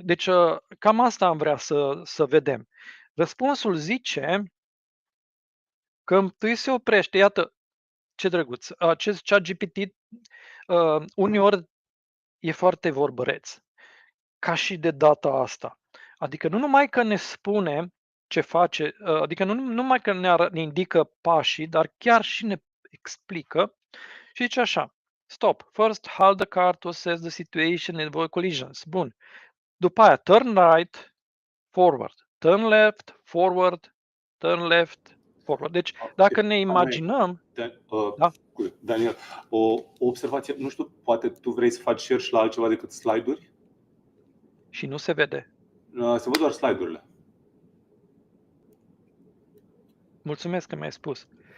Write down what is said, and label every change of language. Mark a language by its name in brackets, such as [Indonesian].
[Romanian] Deci cam asta am vrea să vedem. Răspunsul zice că întâi se oprește, iată, ce drăguț, acest ChatGPT uneori e foarte vorbăreț, ca și de data asta. Adică nu numai că ne spune ce face, adică nu numai că ne indică pașii, dar chiar și ne explică și zice așa: [English] stop, first halt the car to assess the situation and avoid collisions. [Romanian] Bun. După aia, [English] turn right, forward, turn left, forward, turn left, forward. [Romanian] Deci, dacă ne imaginăm, da? Daniel, o observație, nu știu, poate tu vrei să faci share și la altceva decât slide-uri? Și nu se vede. Se văd doar slide-urile. Mulțumesc că mi-ai spus.